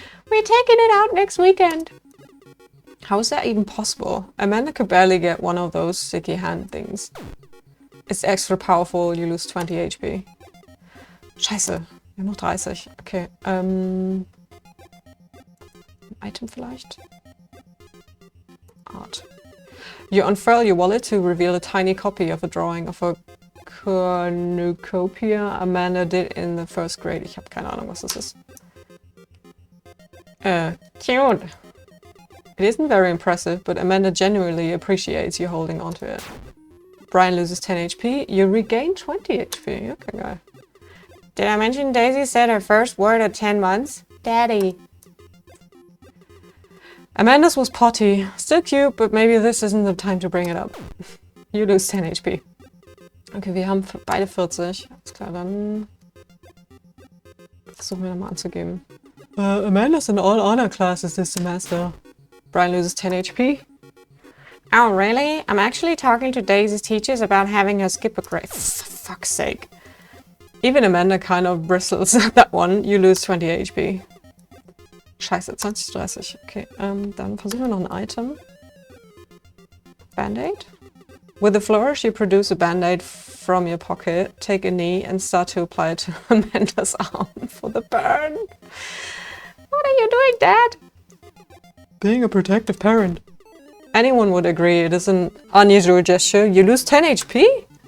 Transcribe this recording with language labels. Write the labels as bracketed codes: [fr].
[en] We're taking it out next weekend. How is that even possible? Amanda could barely get one of those sticky hand things. It's extra powerful, you lose 20 HP. [de] Scheiße, wir haben noch 30. Okay, ein Item vielleicht? [en] Art. You unfurl your wallet to reveal a tiny copy of a drawing of a cornucopia Amanda did in the first grade. [de] Ich habe keine Ahnung, was das ist. [en] Cute. It isn't very impressive, but Amanda genuinely appreciates you holding onto it. Brian loses 10 HP. You regain 20 HP. Okay, guy. Did I mention Daisy said her first word at 10 months? Daddy. Amanda's was potty. Still cute, but maybe this isn't the time to bring it up. You lose 10 HP. [de] Okay, wir haben beide 40. Alles klar, dann versuchen wir nochmal anzugeben. [en] Amanda's in all honor classes this semester. Brian loses 10 HP. Oh, really? I'm actually talking to Daisy's teachers about having her skip a grade. For fuck's sake. Even Amanda kind of bristles at that one. You lose 20 HP. [de] Scheiße, 20, 30. Okay, dann versuchen wir noch ein Item. [en] Band-Aid? With a flourish, you produce a band-aid from your pocket, take a knee, and start to apply it to Amanda's arm for the burn. What are you doing, Dad? Being a protective parent. Anyone would agree it is an unusual gesture. You lose 10 HP?